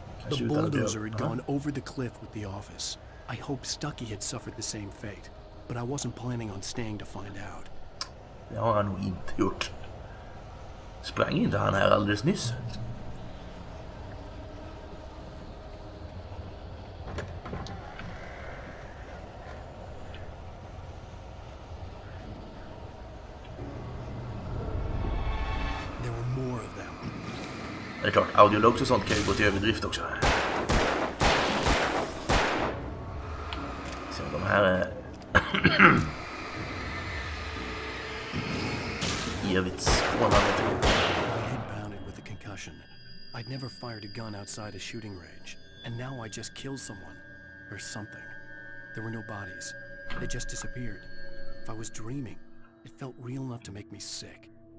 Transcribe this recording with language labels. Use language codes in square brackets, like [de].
[en] The bulldozer had gone over the cliff with the office. I hoped Stucky had suffered the same fate, but I wasn't planning on staying to find out. [sv] Det har han nog inte gjort. Sprang inte han här alldeles nyss? [en] There were more of them. [sv] Det är klart, audiologs och sånt kan ju gå till överdrift också. Så de här är evigt spånande. [en] My head pounded with a concussion. I'd never fired a gun outside a shooting range, and now I just killed someone. Or something. There were no bodies. They just disappeared. If I was dreaming, it felt real enough to make me sick.